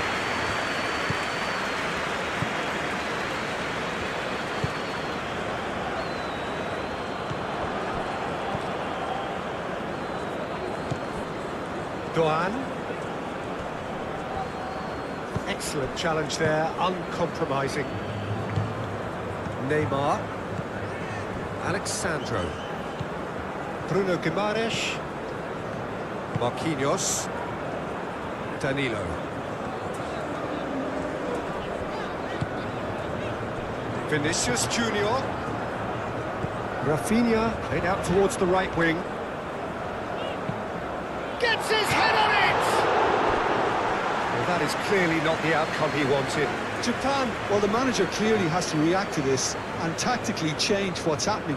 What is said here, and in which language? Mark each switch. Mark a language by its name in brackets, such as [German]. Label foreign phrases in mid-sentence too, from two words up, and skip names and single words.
[English] Doan. Excellent challenge there, uncompromising. Neymar. Alexandro. Bruno Guimaraes. Marquinhos. Danilo. Vinicius Junior. Rafinha played out towards the right wing. Gets his head on it! Well, that is clearly not the outcome he wanted. Japan, well, the manager clearly has to react to this and tactically change what's happening.